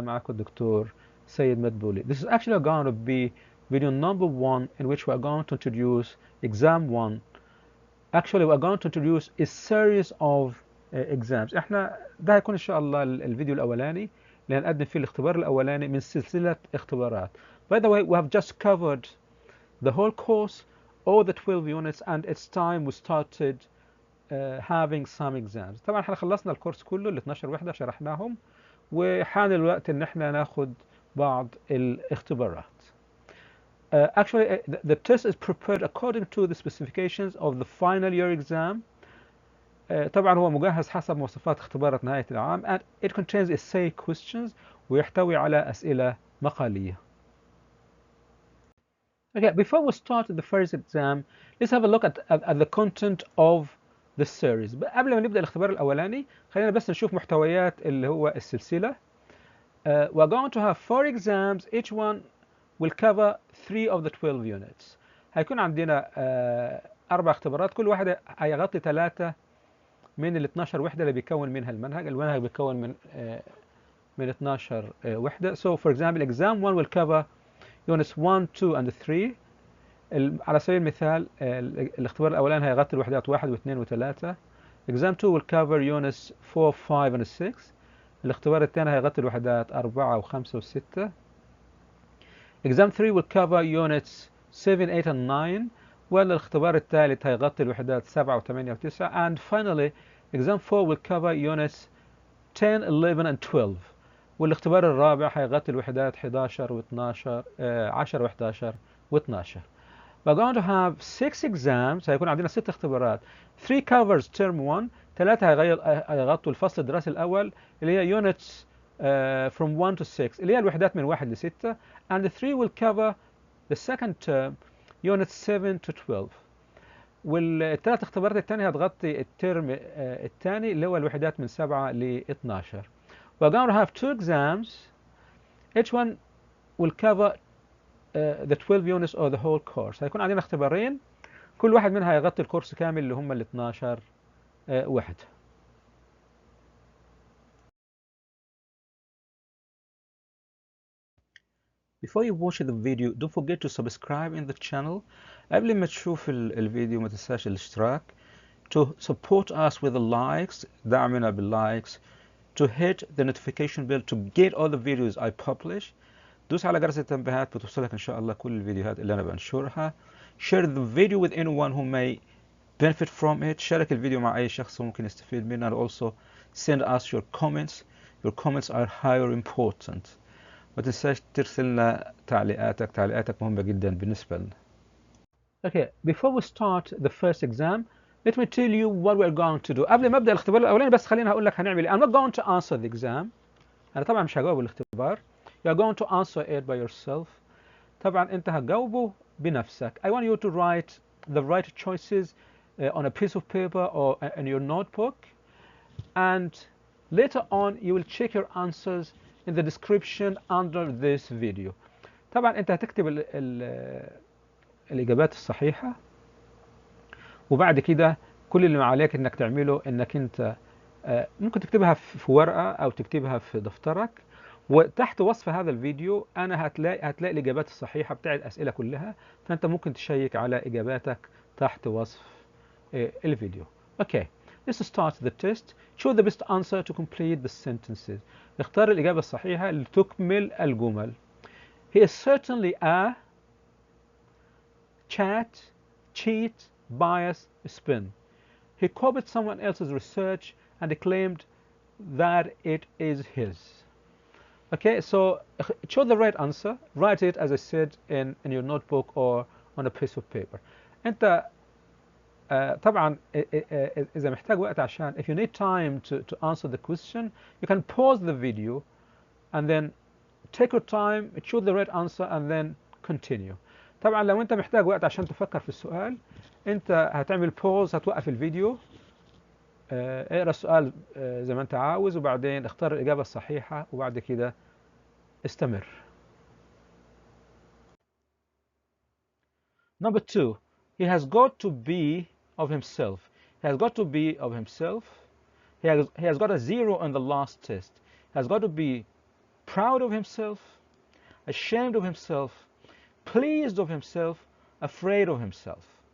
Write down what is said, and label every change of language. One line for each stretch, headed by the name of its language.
Arabic: معكم الدكتور سيد مدبولي.
English: This is actually going to be video number 1 in which we are going to introduce exam 1. Actually we are going to introduce a series of exams.
Arabic: احنا ده هيكون إن شاء الله الفيديو الأولاني اللي هنقدم فيه الاختبار الأولاني من سلسلة اختبارات.
English: By the way, we have just covered the whole course, all the 12 units, and it's time we started having some exams.
Arabic: طبعا احنا خلصنا الكورس كله ال 12 وحدة شرحناهم، وحان الوقت ان احنا ناخد بعض الاختبارات.
English: Actually the test is prepared according to the specifications of the final year exam.
Arabic: طبعا هو مجهز حسب مواصفات اختبارات نهاية العام
English: and it contains essay questions
Arabic: ويحتوي على أسئلة مقالية.
English: Okay, before we start the first exam, let's have a look at the content of the series.
Arabic: قبل ما نبدأ الاختبار الأولاني خلينا بس نشوف محتويات اللي هو السلسلة.
English: We're going to have 4 exams. Each one will cover 3 of the 12 units.
Arabic: هيكون عندنا 4 اختبارات، كل واحدة هيغطي 3 من ال 12 وحدة اللي بيكون منها المنهج. المنهج بيكون من 12 وحدة.
English: So for example, exam 1 will cover units 1, 2 and 3.
Arabic: على سبيل المثال الاختبار الأولاني هيغطي الوحدات 1 و2 و3.
English: exam 2 will cover units 4, 5 and 6.
Arabic: الاختبار الثاني هيغطي الوحدات 4 و5 و6.
English: exam 3 will cover units 7, 8 and 9.
Arabic: والاختبار الثالث هيغطي الوحدات 7 و8 و9.
English: and finally exam 4 will cover units 10, 11 and 12.
Arabic: والاختبار الرابع هيغطي الوحدات 11 و12 10 و11 و12.
English: We're going to have 6 exams.
Arabic: هيكون عندنا 6 اختبارات.
English: 3 covers term 1.
Arabic: 3 هيغطوا الفصل الدراسي الأول اللي هي
English: units from 1 to 6
Arabic: اللي هي الوحدات من 1 ل 6.
English: and 3 will cover the second term units 7 to 12.
Arabic: والثلاث اختبارات الثانية هتغطي الترم الثاني اللي هو الوحدات من 7 ل 12.
English: We're going to have 2 exams. Each one will cover the 12 units or the whole course.
Arabic: هيكون عندنا اختبارين، كل واحد منها هيغطي الكورس كامل اللي هم ال 12 وحدة.
English: Before you watch the video, don't forget to subscribe in the channel.
Arabic: قبل ما تشوف الفيديو ما تنساش الاشتراك.
English: To support us with the likes,
Arabic: دعمنا باللايكس.
English: To hit the notification bell to get all the videos I publish.
Arabic: دوس على جرس التنبيهات بتوصلك إن شاء الله كل الفيديوهات اللي أنا بنشرها.
English: Share the video with anyone who may benefit from it.
Arabic: شارك الفيديو مع أي شخص ممكن يستفيد منه.
English: and also send us your comments. Your comments are highly important.
Arabic: ما تنساش ترسل لنا تعليقاتك مهمة جدا بالنسبة لنا.
English: Okay, before we start the first exam, let me tell you what we're going to do.
Arabic: قبل ما أبدأ الاختبار الأولاني بس خليني هقول لك هنعمل إيه.
English: I'm not going to answer the exam.
Arabic: أنا طبعا مش هجاوب الاختبار.
English: You're going to answer it by yourself.
Arabic: طبعا أنت هتجاوبه بنفسك.
English: I want you to write the right choices on a piece of paper or in your notebook. And later on you will check your answers in the description under this video.
Arabic: طبعا أنت هتكتب الإجابات الصحيحة، وبعد كده كل اللي عليك إنك تعمله إنك أنت ممكن تكتبها في ورقة أو تكتبها في دفترك، وتحت وصف هذا الفيديو أنا هتلاقي الإجابات الصحيحة بتاع الأسئلة كلها، فأنت ممكن تشيك على إجاباتك تحت وصف الفيديو.
English: Okay, let's start the test. Choose the best answer to complete the sentences.
Arabic: اختار الإجابة الصحيحة لتكمل الجمل.
English: He is certainly a chat, cheat, bias, spin. He copied someone else's research and claimed that it is his. Okay, so choose the right answer. Write it as I said in your notebook or on a piece of paper.
Arabic: أنت طبعا إذا محتاج وقت عشان
English: if you need time to answer the question, you can pause the video and then take your time, choose the right answer and then continue.
Arabic: طبعا لو أنت محتاج وقت عشان تفكر في السؤال، أنت هتعمل pause، هتوقف الفيديو، اقرأ السؤال زي ما أنت عاوز، وبعدين اختار الإجابة الصحيحة وبعد كده استمر.
English: Number 2, he has got to be of himself. He has got to be of himself. he has got a 0 on the last test. He has got to be proud of himself, ashamed of himself, pleased of himself, afraid of himself.